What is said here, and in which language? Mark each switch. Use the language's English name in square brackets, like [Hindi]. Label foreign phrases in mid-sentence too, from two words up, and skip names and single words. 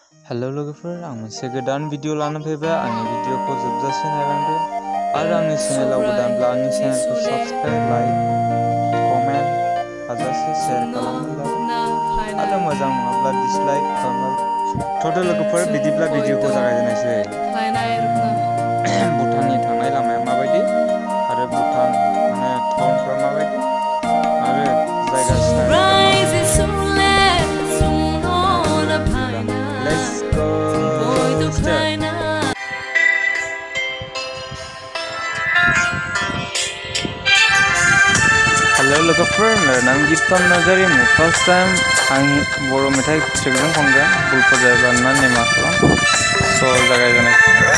[Bodo] हेलो लोगोफोर, आं मोनसे गोदान भिडिअ लाना फैबाय। आंनि भिडिअखौ जोबजासे नायलांदो आरो आंनि चेनेलाव गोदानब्ला आंनि चेनेलखौ [English] subscribe, like, comment [Bodo] हाजासे शेयार खालामनो जाबाय आरो मोजां नङाब्ला डिसलाइक खालामबाय। थ'दो लोगोफोर, बिदिब्ला भिडिअखौ जागायजेननायसै। भुटाननि थांनाय लामाया माबायदि आरो भुटान टाउनफ्रा माबायदि आरो जायगा सिनारिफ्रा [English] Let's go start. [Bodo] हेलो लोगोफोर, [Hindi] मेरा नाम [Bodo] गीतम नार्जारी। मैं [English] first time [Bodo] आं बर' मेथाइ ट्रेकजों खनगोन। भुलफोर जायोब्ला अन्नानै निमाहा खालाम। स' जागायजेननायसै।